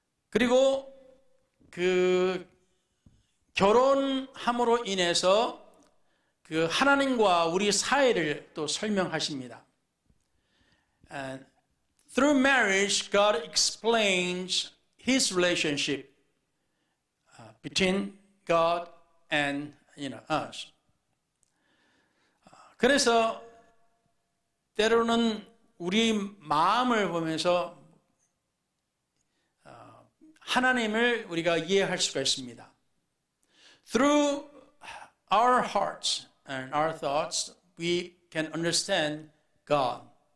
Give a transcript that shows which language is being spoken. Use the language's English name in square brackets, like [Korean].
[Korean] 그리고 결혼함으로 인해서 하나님과 우리 사이를 또 설명하십니다. [English] And through marriage, God explains His relationship between God and us. [Korean] 그래서 때로는 우리 마음을 보면서 하나님을 우리가 이해할 수가 있습니다. [English] Through our hearts and our thoughts, we can understand God.